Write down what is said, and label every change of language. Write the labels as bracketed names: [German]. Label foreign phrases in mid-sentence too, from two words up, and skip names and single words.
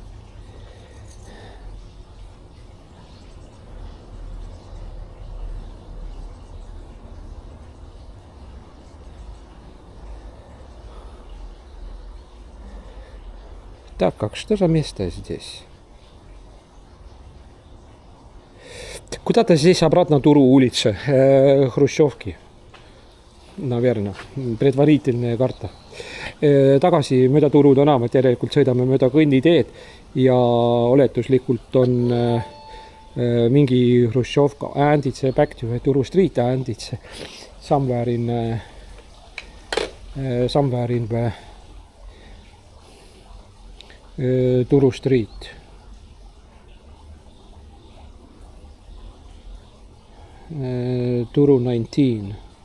[Russian] Так, как что за место здесь? Куда-то здесь обратно Туру улица, Хрущевки, наверное, предварительная карта. [Estonian] Tagasi mööda Turu tänavat, järelikult sõidame mööda kõnniteed ja oletuslikult on mingi Hruštšovka [English] and it's back to Turu street and it's somewhere in Turu street. [Estonian] Turu 19.